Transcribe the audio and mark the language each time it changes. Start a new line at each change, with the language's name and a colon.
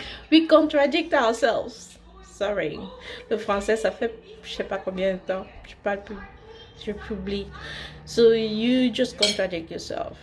English: We contradict ourselves. Sorry.
French: Le français, ça fait je sais pas combien de temps. Je parle plus. Je publie.
English: So you just contradict yourself.